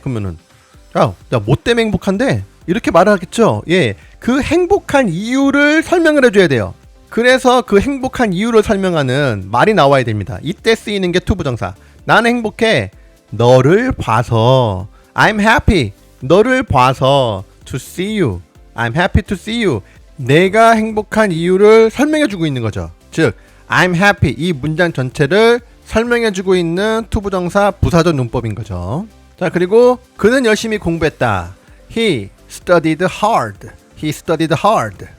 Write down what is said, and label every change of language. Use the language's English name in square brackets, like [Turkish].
[Korean] 그러면은 야, 뭐 때문에 행복한데? 이렇게 말을 하겠죠? 예, 그 행복한 이유를 설명을 해줘야 돼요. 그래서 그 행복한 이유를 설명하는 말이 나와야 됩니다. 이때 쓰이는 게 투부정사. 나는 행복해, 너를 봐서. [English] I'm happy, [Korean] 너를 봐서. [English] To see you, I'm happy to see you. [Korean] 내가 행복한 이유를 설명해주고 있는 거죠. 즉 [English] I'm happy, [Korean] 이 문장 전체를 설명해주고 있는 투부정사 부사절 문법인 거죠. 자, 그리고 그는 열심히 공부했다. [English] He studied hard. He studied hard.